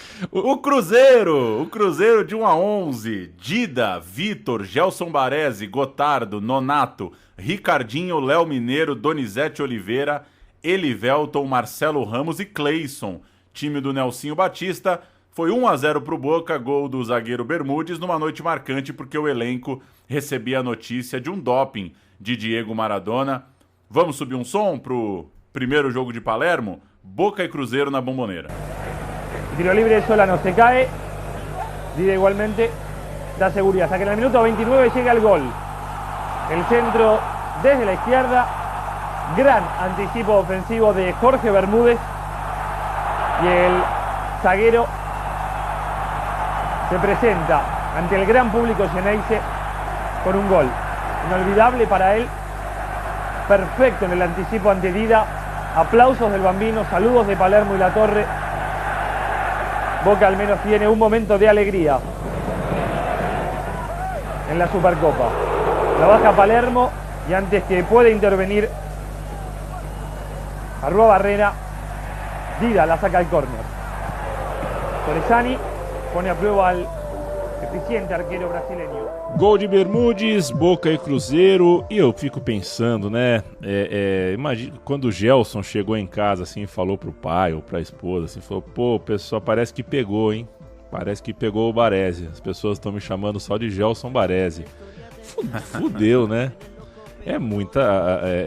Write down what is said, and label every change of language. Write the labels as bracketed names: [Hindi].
[Portuguese] O Cruzeiro de 1-11, Dida, Vitor, Gelson Baresi, Gotardo, Nonato, Ricardinho, Léo Mineiro, Donizete Oliveira, Elivelton, Marcelo Ramos e Cleison. Time do Nelsinho Batista. Foi 1-0 pro Boca, gol do zagueiro Bermudes, numa noite marcante porque o elenco recebia a notícia de um doping de Diego Maradona. Vamos subir um som pro primeiro jogo de Palermo? Boca e Cruzeiro na Bombonera. [Spanish] Tiro libre de Solano, se cae, Dida igualmente da seguridad, hasta que en el minuto 29 llega el gol. El centro desde la izquierda, gran anticipo ofensivo de Jorge Bermúdez y el zaguero se presenta ante el gran público Xeneize con un gol inolvidable para él, perfecto en el anticipo ante Dida, aplausos del Bambino, saludos de Palermo y Latorre. Boca al menos tiene un momento de alegría en la Supercopa. La baja Palermo y antes que pueda intervenir Arruabarrena, Dida la saca al córner. Torresani pone a prueba al eficiente arqueiro brasileño. [Portuguese] Gol de Bermudes, Boca e Cruzeiro. E eu fico pensando, né? Imagina quando o Gelson chegou em casa assim e falou pro pai ou pra esposa, assim, falou: pô, pessoal, parece que pegou, hein? Parece que pegou o Baresi. As pessoas estão me chamando só de Gelson Baresi. Fudeu, né? É muita.